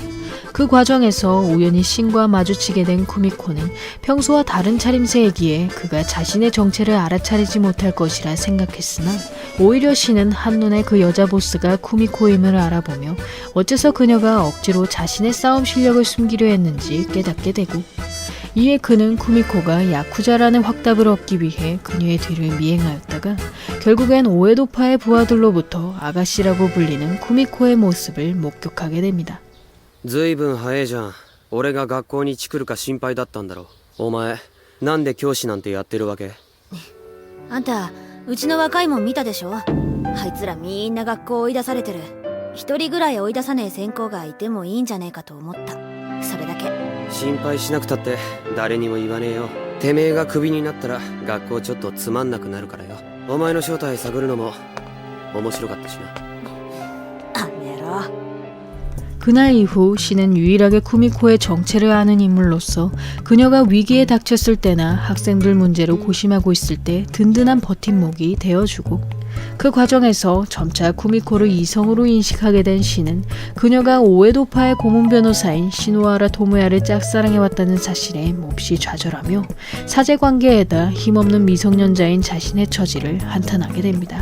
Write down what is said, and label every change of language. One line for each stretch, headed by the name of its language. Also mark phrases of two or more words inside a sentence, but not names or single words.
Korean: 그 과정에서 우연히 신과 마주치게 된 쿠미코는 평소와 다른 차림새이기에 그가 자신의 정체를 알아차리지 못할 것이라 생각했으나 오히려 신은 한눈에 그 여자 보스가 쿠미코임을 알아보며 어째서 그녀가 억지로 자신의 싸움 실력을 숨기려 했는지 깨닫게 되고, 이에 그는 쿠미코가 야쿠자라는 확답을 얻기 위해 그녀의 뒤를 미행하였다가 결국엔 오에도파의 부하들로부터 아가씨라고 불리는 쿠미코의 모습을 목격하게 됩니다.
Japanese: ずいぶん早えじゃん。俺が学校に来るか心配だったんだろ。お前なんで教師なんてやってるわけ。あんたうちの若いもん見たでしょ。あいつらみんな学校追い出されてる。一人ぐらい追い出さねえ専攻がいてもいいんじゃねえかと思った。それだけ。心配しなくたって誰にも言わねえよ。てめえがクビになったら学校ちょっとつまんなくなるからよ。お前の正体探るのも面白かったしな。あんな野郎。
Korean: 그날 이후 신은 유일하게 쿠미코의 정체를 아는 인물로서 그녀가 위기에 닥쳤을 때나 학생들 문제로 고심하고 있을 때 든든한 버팀목이 되어주고, 그 과정에서 점차 쿠미코를 이성으로 인식하게 된 신은 그녀가 오에도파의 고문 변호사인 시노하라 토모야를 짝사랑해왔다는 사실에 몹시 좌절하며 사제관계에다 힘없는 미성년자인 자신의 처지를 한탄하게 됩니다.